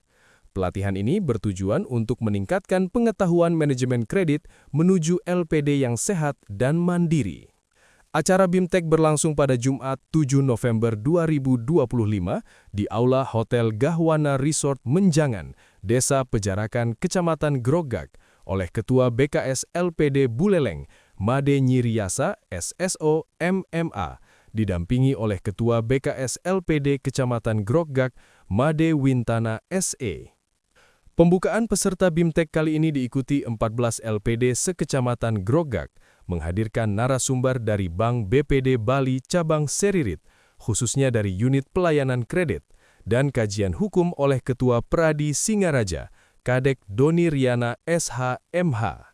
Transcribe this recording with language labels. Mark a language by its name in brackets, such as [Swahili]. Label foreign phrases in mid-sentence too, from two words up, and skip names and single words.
[Indonesian] Pelatihan ini bertujuan untuk meningkatkan pengetahuan manajemen kredit menuju LPD yang sehat dan mandiri. Acara BIMTEK berlangsung pada Jumat 7 November 2025 di Aula Hotel Gahwana Resort Menjangan, Desa Pejarakan, Kecamatan Grogak, oleh Ketua BKS LPD Buleleng, Made Nyiriasa, SSO, MMA, didampingi oleh Ketua BKS LPD Kecamatan Grogak, Made Wintana, SE. Pembukaan peserta BIMTEK kali ini diikuti 14 LPD se-Kecamatan Grogak, menghadirkan narasumber dari Bank BPD Bali Cabang Seririt, khususnya dari Unit Pelayanan Kredit, dan kajian hukum oleh Ketua Pradi Singaraja, Kadek Doni Riana SH.MH.